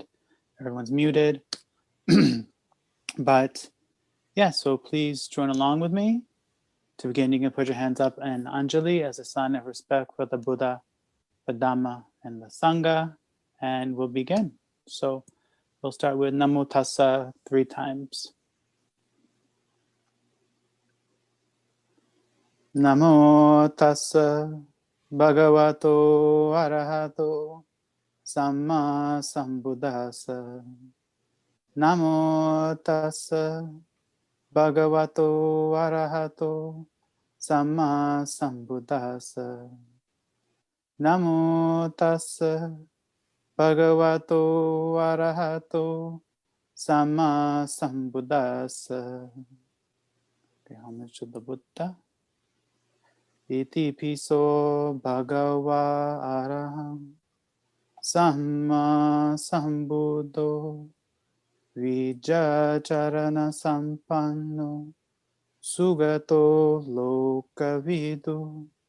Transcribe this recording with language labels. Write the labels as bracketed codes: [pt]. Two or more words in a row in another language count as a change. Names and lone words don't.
[en] Everyone's muted. But yeah, so please join along with me. To begin, you can put your hands up in Anjali as a sign of respect for the Buddha, the Dhamma, and the Sangha, and we'll begin. So we'll start with [pi] Namo Tassa [en] 3 times. [pi] Namo Tassa Bhagavato Arahato Samma Sambuddhassa. Namo Tassa Bhagavato Arahato Samma Sambuddhassa. Namo Tassa Bhagavato Arahato Samma Sambuddhassa. [en] Okay, homage to the Buddha. [pi] Iti piso Bhagava Araham Samma Sambuddho Vijacharana sampanno sugato lokavidu